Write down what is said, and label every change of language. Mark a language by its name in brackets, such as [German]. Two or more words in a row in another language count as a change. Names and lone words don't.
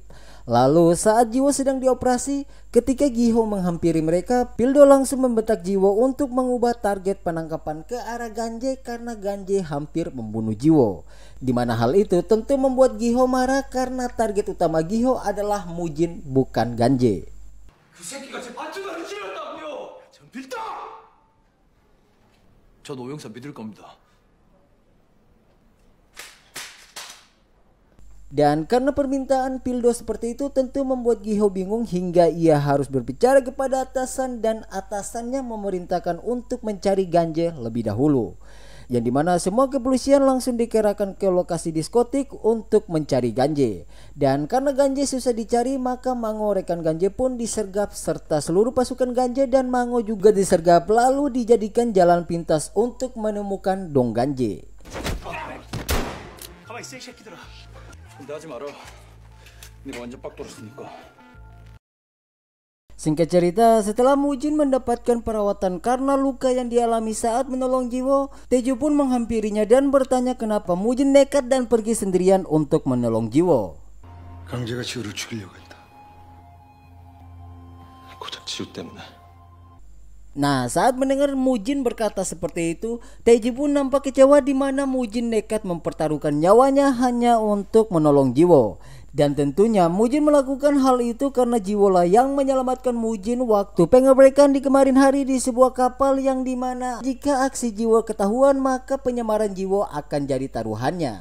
[Indonesian] Lalu saat Jiwo sedang dioperasi, ketika Giho menghampiri mereka, Pildo langsung membentak Jiwo untuk mengubah target penangkapan ke arah Ganje karena Ganje hampir membunuh Jiwo. Di mana hal itu tentu membuat Giho marah karena target utama Giho adalah Mujin, bukan Ganje. [Korean] 그 새끼가 제 밧줄다리를 찔렀다고요. 전 빌다. 전 오영사 믿을 겁니다. [Indonesian] Dan karena permintaan Pildo seperti itu tentu membuat Giho bingung hingga ia harus berbicara kepada atasan, dan atasannya memerintahkan untuk mencari Ganje lebih dahulu. Yang dimana semua kepolisian langsung dikerahkan ke lokasi diskotik untuk mencari Ganje. Dan karena Ganje susah dicari, maka Mango rekan Ganje pun disergap serta seluruh pasukan Ganje dan Mango juga disergap, lalu dijadikan jalan pintas untuk menemukan Dong Ganje. [Korean] 가만히 있어 이 새끼들아. 근데 하지 마라. 네가 완전 빡 돌았으니까. [Indonesian] Singkat cerita, setelah Mujin mendapatkan perawatan karena luka yang dialami saat menolong Jiwo, Teju pun menghampirinya dan bertanya kenapa Mujin nekat dan pergi sendirian untuk menolong Jiwo. [Korean] 강제가 지우를 죽이려고 했다. 고작 지우 때문에. [Indonesian] Nah, saat mendengar Mujin berkata seperti itu, Taeji pun nampak kecewa di mana Mujin nekat mempertaruhkan nyawanya hanya untuk menolong Jiwo. Dan tentunya Mujin melakukan hal itu karena Jiwo lah yang menyelamatkan Mujin waktu pengabrekan di kemarin hari di sebuah kapal yang dimana jika aksi Jiwo ketahuan maka penyamaran Jiwo akan jadi taruhannya.